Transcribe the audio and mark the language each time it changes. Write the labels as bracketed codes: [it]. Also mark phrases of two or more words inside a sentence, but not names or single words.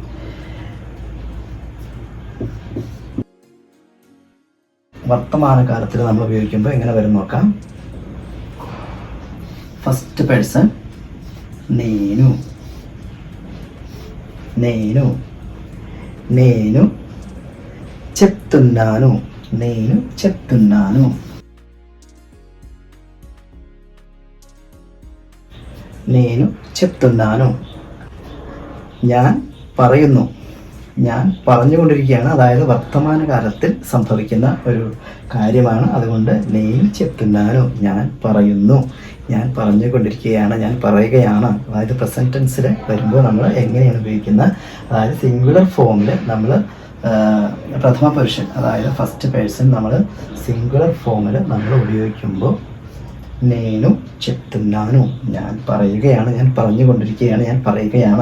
[ml] വർത്തമാനകാലത്തിൽ നമ്മൾ ഉപയോഗിക്കുമ്പോൾ എങ്ങനെ വരും നോക്കാം. [en] first person [te] నేను, నేను. നേനു చెప్తున్నాను, నేను చెప్తున్నాను. నేను చెప్తున్నాను, [ml] ഞാൻ പറയുന്നു. ഞാൻ പറഞ്ഞുകൊണ്ടിരിക്കുകയാണ്, അതായത് വർത്തമാനകാലത്തിൽ സംഭവിക്കുന്ന ഒരു കാര്യമാണ്. അതുകൊണ്ട് [te] నేను చెప్తున్నాను, [ml] ഞാൻ പറയുന്നു, ഞാൻ പറഞ്ഞുകൊണ്ടിരിക്കുകയാണ്, ഞാൻ പറയുകയാണ്. അതായത് [en] present tense [ml] വരുമ്പോൾ നമ്മൾ എങ്ങനെയാണ് ഉപയോഗിക്കുന്നത്? അതായത് [en] singular form [ml] നമ്മൾ പ്രഥമ പുരുഷൻ, അതായത് [en] first person [ml] നമ്മൾ [en] singular form [ml] നമ്മൾ ഉപയോഗിക്കുമ്പോൾ [te] నేను చెప్తున్నాను, [ml] ഞാൻ പറയുകയാണ്, ഞാൻ പറഞ്ഞുകൊണ്ടിരിക്കുകയാണ്, ഞാൻ പറയുകയാണ്.